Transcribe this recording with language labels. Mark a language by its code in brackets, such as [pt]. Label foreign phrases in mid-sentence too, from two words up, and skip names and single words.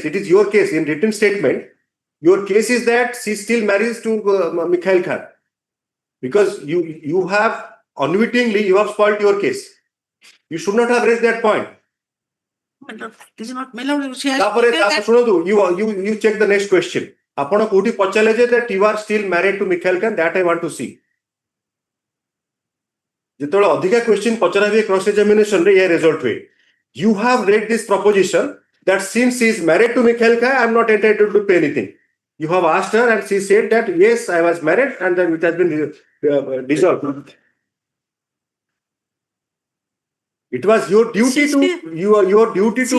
[en] It is your case in written statement. Your case is that she still marries to Mikhail Khan, because you have unwittingly you have spoiled your case. You should not have raised that point. This is not my lord. You check the next question. [or] ଆପଣ କୋଉଠି ପଚାରିଲେ ଯେ [en] that you are still married to Mikhail Khan, that I want to see. [or] ଯେତେବେଳେ ଅଧିକା question ପଚରା ହୁଏ [en] cross examination [or] ରେ ये result ହୁଏ. [en] You have read this proposition that since she is married to Mikhail Khan, I am not entitled to pay anything. You have asked her and she said that yes, I was married and then it has been dissolved. It was your duty your duty to